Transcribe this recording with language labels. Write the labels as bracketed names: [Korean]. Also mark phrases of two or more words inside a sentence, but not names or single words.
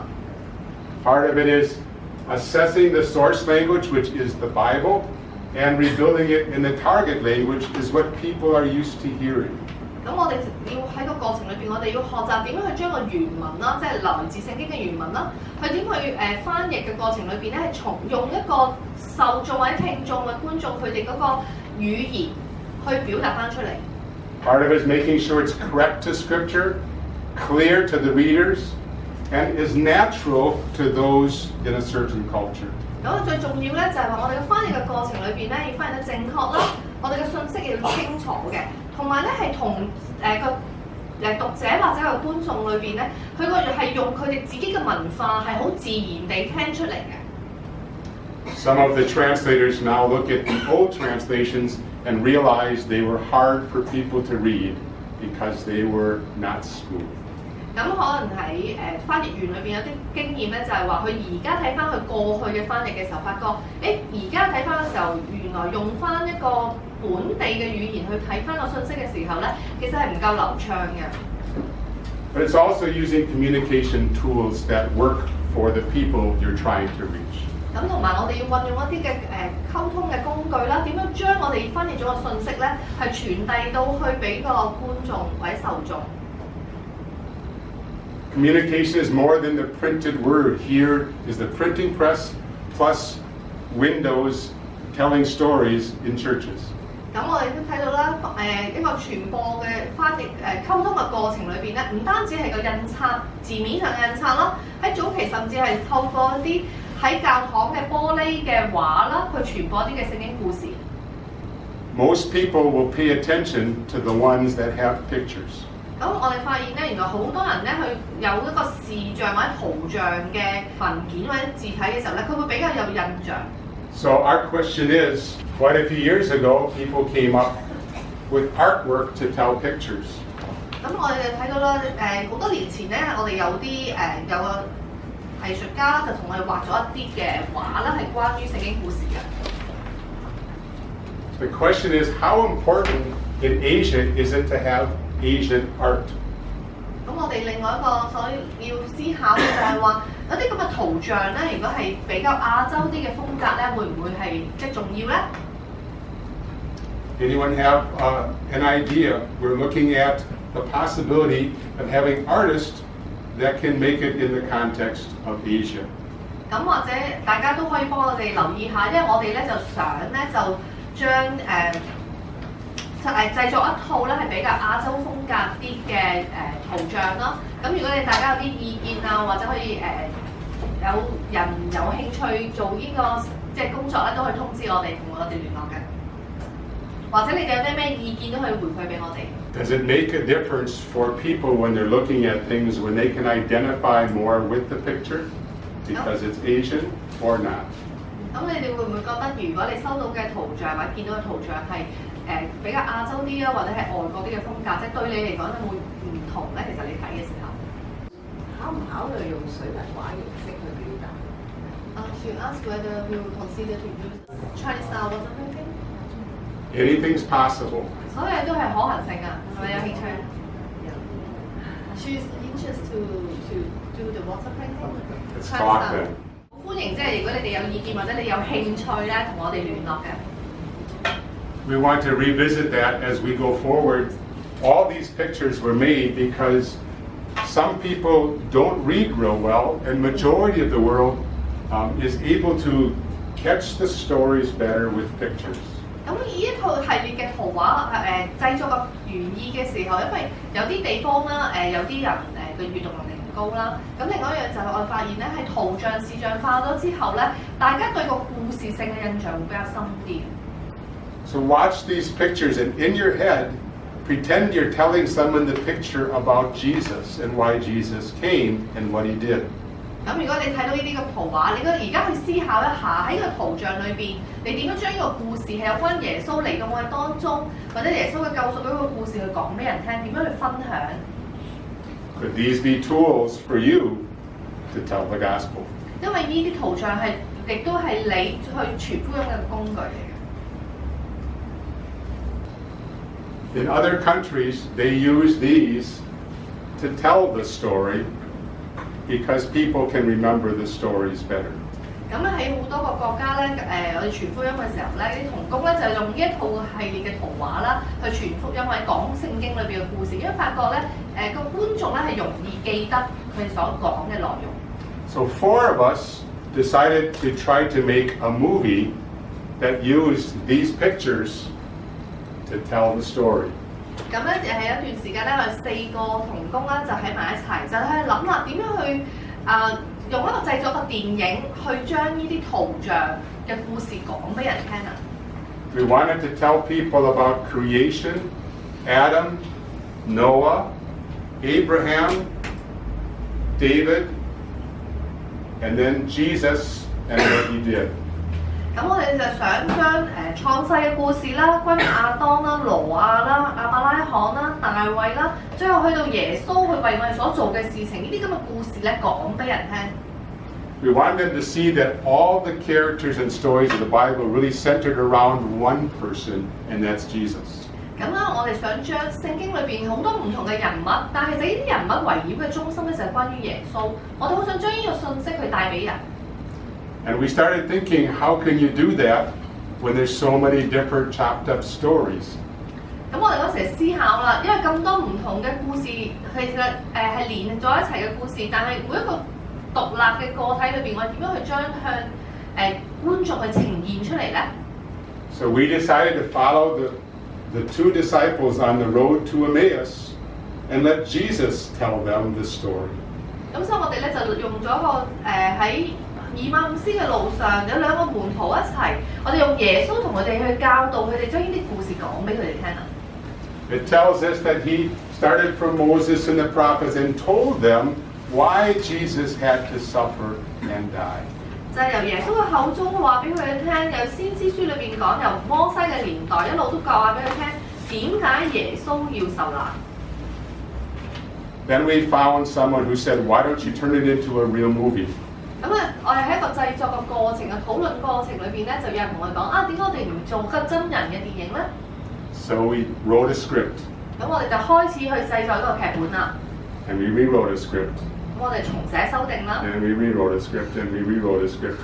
[English] Part of it is assessing the source language, which is the Bible, and rebuilding it in the target language is what people are used to hearing. [Cantonese] 咁我哋要喺個過程裏邊，我哋要學習點樣去將個原文啦，即係來自聖經嘅原文啦，去點去翻譯嘅過程裏邊咧，係用一個受眾或者聽眾或者觀眾佢哋嗰個語言去表達翻出嚟。 [English] Part of it is making sure it's correct to Scripture, clear to the readers, and is natural to those in a certain culture. [Cantonese] 咁最重要咧就係話我哋嘅翻譯嘅過程裏邊咧要翻譯得正確啦，我哋嘅信息要清楚嘅，同埋咧係同個讀者或者個觀眾裏邊咧，佢個係用佢哋自己嘅文化係好自然地聽出嚟嘅。 [English] Some of the translators now look at the old translations and realize they were hard for people to read because they were not smooth. [Cantonese] 咁可能喺翻譯員裏邊有啲經驗咧，就係話佢而家睇翻佢過去嘅翻譯嘅時候，發覺而家睇翻嘅時候，原來用翻一個本地嘅語言去睇翻個信息嘅時候咧，其實係唔夠流暢嘅。 [English] But it's also using communication tools that work for the people you're trying to reach. [Cantonese] 咁同埋我哋要運用一啲嘅溝通嘅工具啦，點樣將我哋翻譯咗個信息咧，係傳遞到去俾個觀眾或者受眾。 [English] Communication is more than the printed word. Here is the printing press plus windows telling stories in churches. [Cantonese] 咁我哋都睇到啦，一個傳播嘅翻譯溝通嘅過程裏邊咧，唔單止係個印刷字面上嘅印刷啦，喺早期甚至係透過一啲喺教堂嘅玻璃嘅畫啦，去傳播一啲嘅聖經故事。 [English] Most people will pay attention to the ones that have pictures. [Cantonese] 咁我哋發現咧，原來好多人咧，佢有一個視像或者圖像嘅文件或者字體嘅時候咧，佢會比較有印象。 [English] So our question is, quite a few years ago, people came up with artwork to tell pictures. [Cantonese] 咁我哋就睇到啦，好多年前咧，我哋有啲有個藝術家啦，就同我哋畫咗一啲嘅畫啦，係關於聖經故事嘅。 [English] The question is, how important in Asia is it to have Asian art? [Cantonese] 咁我哋另外一個所要思考嘅就係話，有啲咁嘅圖像咧，如果係比較亞洲啲嘅風格咧，會唔會係即係重要咧 [English] Anyone have an idea? We're looking at the possibility of having artists that can make it in the context of Asia. [Cantonese] 咁或者大家都可以幫我哋留意下，因為我哋咧就想咧就將製作一套咧係比較亞洲風格啲嘅圖像咯。咁如果你大家有啲意見啊，或者可以有人有興趣做呢個即係工作咧，都可以通知我哋，同我哋聯絡嘅。或者你哋有啲咩意見都可以回饋俾我哋。 [English] Does it make a difference for people when they're looking at things when they can identify more with the picture because it's Asian or not? [Cantonese] 咁你哋會唔會覺得，如果你收到嘅圖像或者見到嘅圖像係比較亞洲啲啊，或者係外國啲嘅風格，即係對你嚟講會唔同咧？其實你睇嘅時候，考唔考慮用水墨畫形式去表達 [English] ？To ask whether we will consider to use Chinese style water painting. Anything's possible. [Cantonese] 所有嘢都係可行性啊，係咪有興趣 [English] ？She's interested to do the water painting. Let's talk then. [Cantonese] 歡迎即係如果你哋有意見或者你有興趣咧，同我哋聯絡嘅。 [English] We want to revisit that as we go forward. All these pictures were made because some people don't read real well, and majority of the world is able to catch the stories better with pictures. [Cantonese] 咁呢一套系列嘅圖畫製作嘅原意嘅時候，因為有啲地方啦，有啲人嘅閱讀能力唔高啦。咁另外一樣就係我發現咧，係圖像視像化咗之後咧，大家對個故事性嘅印象會比較深啲。 [English] So watch these pictures and in your head, pretend you're telling someone the picture about Jesus and why Jesus came and what he did. [Cantonese] 咁如果你睇到呢啲嘅圖畫，你而家去思考一下喺個圖像裏邊，你點樣將呢個故事係有關耶穌嚟到我哋當中，或者耶穌嘅救贖嗰個故事去講俾人聽，點樣去分享 [English] Could these be tools for you to tell the gospel? [Cantonese] 因為呢啲圖像係亦都係你去傳福音嘅工具嚟嘅。 [English] In other countries, they use these to tell the story because people can remember the stories better. [Cantonese] 咁喺好多個國家咧，我哋傳福音嘅時候咧，啲同工咧就用呢一套系列嘅圖畫啦，去傳福音或者講聖經裏邊嘅故事，因為發覺咧，個觀眾咧係容易記得佢所講嘅內容。 [English] So 4 of us decided to try to make a movie that used these pictures to tell the story. [Cantonese] 咁咧係一段時間咧，我哋4個同工咧就喺埋一齊，就去諗啦點樣去用一個製作個電影去將呢啲圖像嘅故事講俾人聽啊。 [English] We wanted to tell people about creation, Adam, Noah, Abraham, David, and then Jesus and what he did. [Cantonese] 咁我哋就想將創世嘅故事啦，關於亞當啦、挪亞啦、亞伯拉罕啦、大衛啦，最後去到耶穌去為我哋所做嘅事情，呢啲咁嘅故事咧講俾人聽。 [English] We wanted them to see that all the characters and stories of the Bible really centered around one person, and that's Jesus. [Cantonese] 咁啦，我哋想將聖經裏邊好多唔同嘅人物，但係其實呢啲人物圍繞嘅中心咧就係關於耶穌。我哋好想將呢個信息去帶俾人。 [English] And we started thinking, how can you do that when there's so many different chopped up stories? [Cantonese] 咁我哋嗰時思考啦，因為咁多唔同嘅故事，其實係連在一齊嘅故事，但係每一個獨立嘅個體裏邊，我哋點樣去將向觀眾去呈現出嚟咧 [English] So we decided to follow the two disciples on the road to Emmaus and let Jesus tell them the story. [Cantonese] 咁所以我哋咧就用咗個喺以馬忤斯嘅路上有2個門徒一齊，我哋用耶穌同佢哋去教導佢哋，將呢啲故事講俾佢哋聽啊。 [English] It tells us that he started from Moses and the prophets and told them why Jesus had to suffer and die. [Cantonese] 就係由耶穌嘅口中話俾佢哋聽，由先知書裏邊講，由摩西嘅年代一路都教話俾佢聽，點解耶穌要受難。 [English] Then we found someone who said, why don't you turn it into a real movie? [Cantonese] 咁我哋喺一個製作嘅過程嘅討論過程裏邊咧，就有人同我講啊，點解我哋唔做個真人嘅電影咧 [English] So we wrote a script. [Cantonese] 咁我哋就開始去製作呢個劇本啦。 [English] And we rewrote a script. [Cantonese] 咁我哋重寫修訂啦， [English] And we rewrote a script. And we rewrote a script.